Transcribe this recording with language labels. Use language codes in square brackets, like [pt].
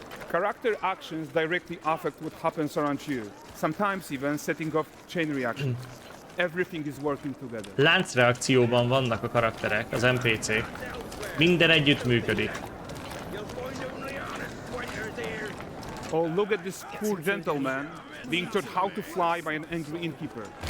[en] Character actions directly affect what happens around you. Sometimes even setting off chain reactions. Everything is working together. [hu] Láncreakcióban vannak a karakterek, az NPC-k. Minden együtt működik. [en] Oh, look at this poor gentleman being taught how to fly by an angry innkeeper.